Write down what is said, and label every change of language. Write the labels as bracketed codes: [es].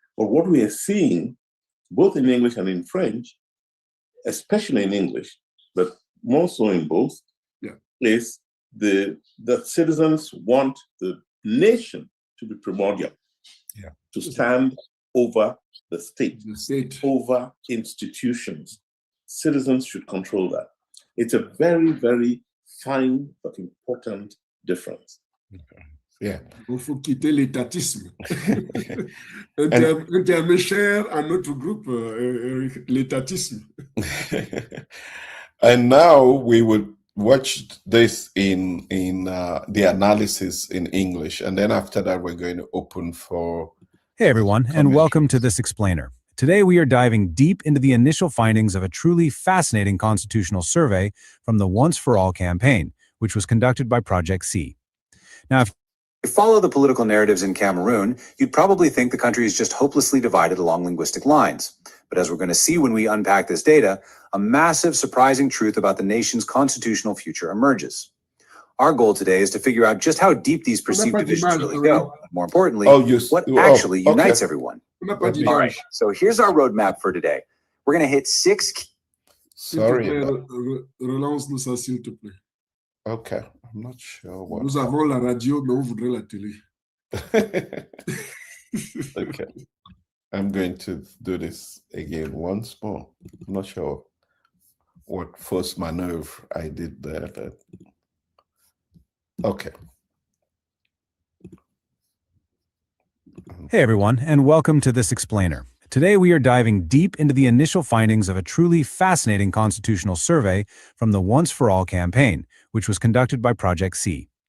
[en] But what we are seeing, both in English and in French, especially in English, but more so in both, is that citizens want the nation to be primordial, to stand over the state, over institutions. Citizens should control that. It's a very, very fine but important difference. Yeah. [fr] Il faut quitter l'étatisme. Un terme cher à notre groupe, l'étatisme. [en] And now we will watch this in the analysis in English, and then after that we're going to open for. Hey everyone, and welcome to This Explainer. Today we are diving deep into the initial findings of a truly fascinating constitutional survey from the Once for All campaign, which was conducted by Project C. Now, if you follow the political narratives in Cameroon, you'd probably think the country is just hopelessly divided along linguistic lines. But as we're going to see when we unpack this data, a massive, surprising truth about the nation's constitutional future emerges. Our goal today is to figure out just how deep these perceived divisions really go. More importantly, what actually unites everyone. All right, so here's our roadmap for today. We're going to hit 6 key. Sorry. [fr] Relance-nous ça, s'il te plaît. [en] Okay, I'm not sure what. [fr] Nous avons la radio, mais on voudrait la télé. [en] Okay. I'm going to do this again once more. I'm not sure what first maneuver I did there. But... Okay. Hey everyone, and welcome to This Explainer. Today we are diving deep into the initial findings of a truly fascinating constitutional survey from the Once for All campaign, which was conducted by Project C.